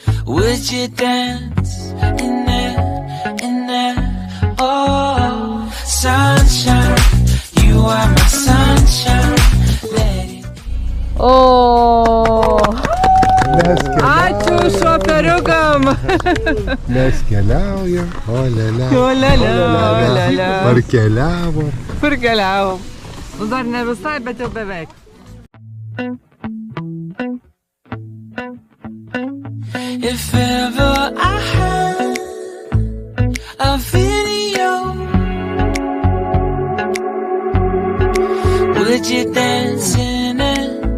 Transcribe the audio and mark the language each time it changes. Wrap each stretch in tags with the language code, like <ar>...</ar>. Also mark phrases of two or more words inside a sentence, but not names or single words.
<en>Would you dance in there? Oh, sunshine, you are my sunshine. Let it</en> <lt>O. Ačiū šoperiukam. Mes keliaujam, olele. Olele. Parkeliavom. Parkeliavom. Nu dar ne visai, bet jau beveik.</lt> <en>If ever I had a video, would you dance in it?</en>